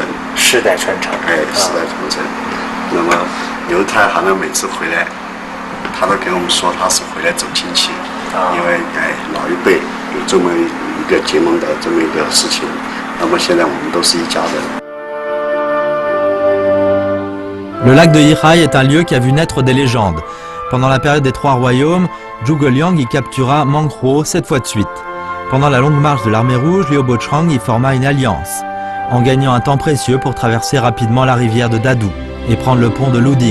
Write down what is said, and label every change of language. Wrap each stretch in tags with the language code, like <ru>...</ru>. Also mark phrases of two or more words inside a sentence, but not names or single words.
<zh>世代传承。世代传承。那么刘太行呢，每次回来，他都给我们说他是回来走亲戚，因为老一辈有这么一个结盟的这么一个事情。那么现在我们都是一家人。</zh> <fr>Le lac de Yirai est un lieu qui a vu naître des légendes. Pendant la période des Trois Royaumes, Zhuge Liang y captura Meng Huo 7 fois de suite. Pendant la longue marche de l'armée rouge, Liu Bochang y forma une alliance, en gagnant un temps précieux pour traverser rapidement la rivière de Dadu et prendre le pont de Luding.</fr>